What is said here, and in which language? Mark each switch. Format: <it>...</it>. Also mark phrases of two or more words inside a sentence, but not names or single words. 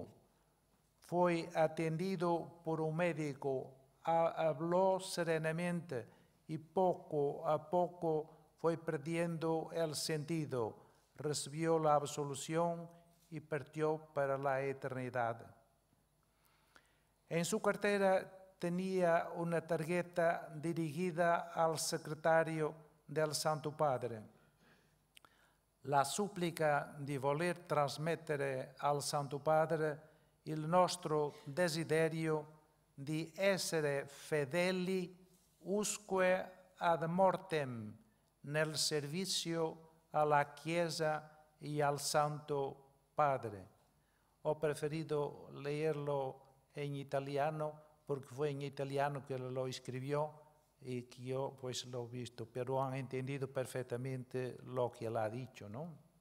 <es>Fue atendido por un médico, habló serenamente y poco a poco fue perdiendo el sentido, recibió la absolución y partió para la eternidad. En su cartera tenía una tarjeta dirigida al secretario del Santo Padre. La súplica</es> <it>di voler trasmettere al Santo Padre il nostro desiderio di essere fedeli</it> <la>usque ad mortem</la> <it>nel servizio alla Chiesa</it> <es>y al</es> <it>Santo Padre.</it> <es>Ho preferido leerlo en italiano porque fue en italiano que lo escribió y que yo pues lo he visto, pero han entendido perfectamente lo que él ha dicho, ¿no?</es>